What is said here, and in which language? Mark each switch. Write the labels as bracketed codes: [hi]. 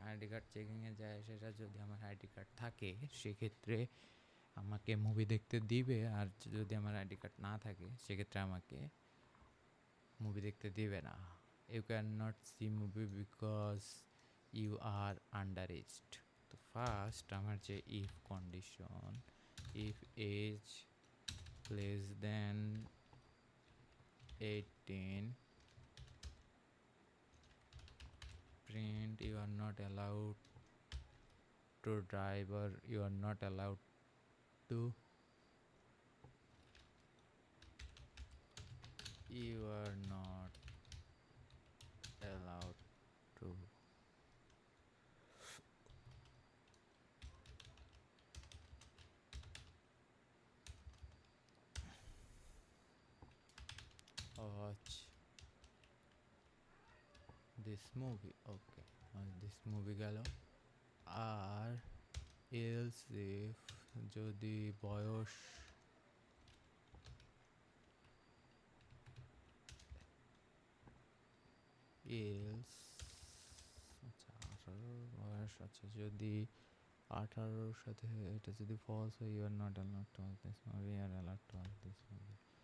[bn] ID card চেকিংয়ে যায়, সেটা যদি আমার আইডি কার্ড থাকে সেক্ষেত্রে আমাকে মুভি দেখতে দিবে, আর যদি আমার আইডি কার্ড না থাকে সেক্ষেত্রে আমাকে মুভি দেখতে দিবে না। [en] You can not see movie because you are under aged. তো first আমার যে if condition, if age less than 18, print you are not allowed to drive, or you are not allowed to, you are not allowed to watch this movie। Okay, this movie গেল। [bn] আর else if, যদি বয়স else, আচ্ছা 18 বয়স, আচ্ছা যদি 18-র সাথে এটা যদি ফলস হয়, [en] you are not allowed to watch this movie, [bn] আর allowed to watch this movie.